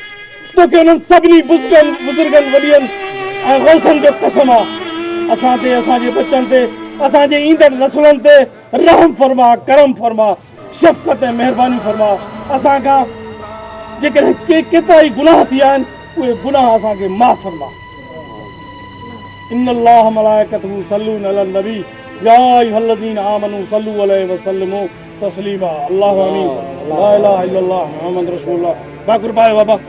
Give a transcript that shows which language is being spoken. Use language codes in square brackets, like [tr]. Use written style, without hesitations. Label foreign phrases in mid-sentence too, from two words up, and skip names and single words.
[sd] तोखे हुननि सभिनी बुज़ुर्गनि वॾियनि ऐं गौसनि जो कसम आहे, असां ते, असांजे बचनि ते, असांजे ईंदड़ नसलनि ते रहम फरमा, करम फरमा, शफ़क़त ऐं महिरबानी फरमा। असां खां जेकॾहिं केतिरा ई गुनाह थी विया आहिनि, उहे गुनाह असांखे माफ़ फरमा। [ar] إن الله ملائكته يصلون على النبي يا أيها الذين آمنوا صلوا عليه وسلموا تسليما. الله آمين. لا إله إلا الله محمد رسول الله. [sd] बाकुर पाए बाबा।